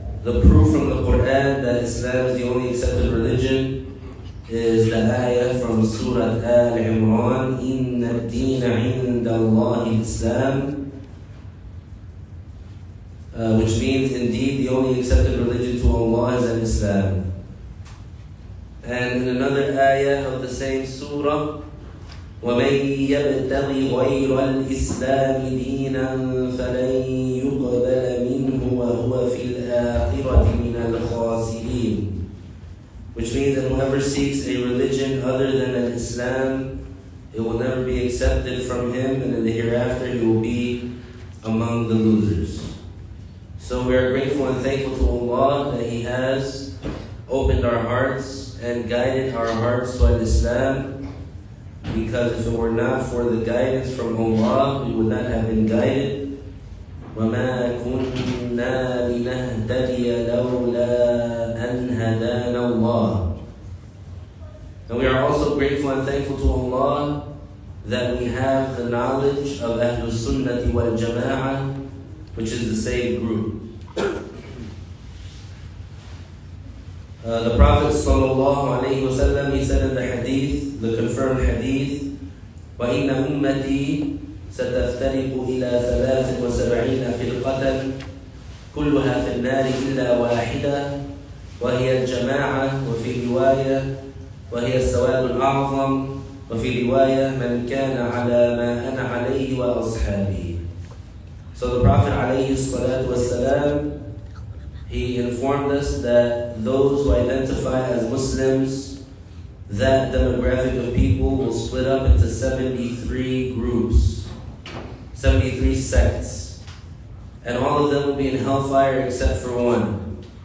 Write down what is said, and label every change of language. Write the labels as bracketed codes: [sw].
[en] The proof from the Quran that Islam is the only accepted religion is the ayah from Surah Al-Imran, [ar] Inna ad-deena 'inda Allahi Islam, [en] which means indeed the only accepted religion to Allah is Islam. And in another ayah of the same surah, [ar] وَمَنْ يَبْتَغِ غَيْرَ الْإِسْلَامِ دِينًا فَلَنْ يُقْبَلَ مِنْهُ وَهُوَ فِي الْآخِرَةِ مِنَ الْخَاسِرِينَ. [en] Which means that whoever seeks a religion other than Islam, it will never be accepted from him, and in the hereafter he will be among the losers. So we are grateful and thankful to Allah that He has opened our hearts and guided our hearts to Islam, because if it were not for the guidance from Allah, we would not have been guided. [ar] وَمَا كُنَّا لِنَهْتَدِيَ لَوْلَا أَنْ هَدَانَا اللَّهُ. [en] And we are also grateful and thankful to Allah that we have the knowledge of Ahlul Sunnati wal Jama'ah, which is the saved group. The Prophet ﷺ, he said in the hadith, the confirmed hadith, [ar] وَإِنَّ أُمَّتِي سَتَفْتَرِقُ إِلَى 73 فِرْقَةً كُلُّهَا فِي النَّارِ إِلَّا وَاحِدَةً وَهِيَ الْجَمَاعَةُ وَفِي رِوَايَةٍ وَهِيَ السَّوَادُ الْأَعْظَمُ وَفِي رِوَايَةٍ مَنْ كَانَ عَلَى مَا أَنَا عَلَيْهِ وَأَصْحَابِهِ. [en] So the Prophet ﷺ, he informed us that those who identify as Muslims, that demographic of people will split up into 73 groups, 73 sects, and all of them will be in hellfire except for one.